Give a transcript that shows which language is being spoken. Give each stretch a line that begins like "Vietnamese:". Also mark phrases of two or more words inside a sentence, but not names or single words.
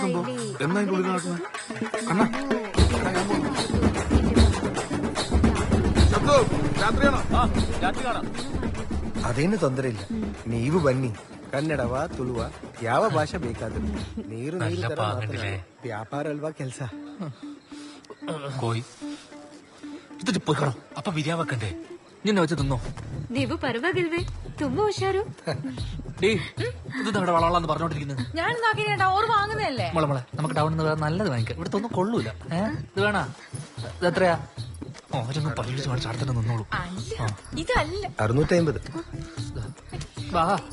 Kannada: ಅದೇನು ತೊಂದರೆ ಇಲ್ಲ, ನೀವು ಬನ್ನಿ. ಕನ್ನಡವ ತುಳುವ ಯಾವ ಭಾಷೆ ಬೇಕಾದ್ರೂ ನೀರು ವ್ಯಾಪಾರ ಅಲ್ವಾ ಕೆಲಸ.
Malayalam: കോയി ഇതിട്ട് പോയിക്കണോ? അപ്പൊ ബിരിയാണി വെക്കണ്ടേ? നിന്നെ വെച്ച് തിന്നോ?
Kannada: ನೀವು ಪರವಾಗಿಲ್ವೇ? ತುಂಬಾ ಹುಷಾರು.
Malayalam: ഇത് നമ്മുടെ വളവളാന്ന് പറഞ്ഞോണ്ടിരിക്കുന്നത്. ഞാൻ നോക്കിട്ടാ ഓർ വാങ്ങുന്നതല്ലേ. മോളെ നമുക്ക് ടൗണിൽ നിന്ന് വേറെ നല്ലത് വാങ്ങിക്കാം. ഇവിടുത്തെ ഒന്നും കൊള്ളൂല. ഇത് വേണാ? ഇത് എത്രയാ? ഓരോന്നും പരീക്ഷിച്ച് കാണിച്ച് അടുത്തിട്ട് നിന്നോളൂ. ഇതല്ല 650. വാ.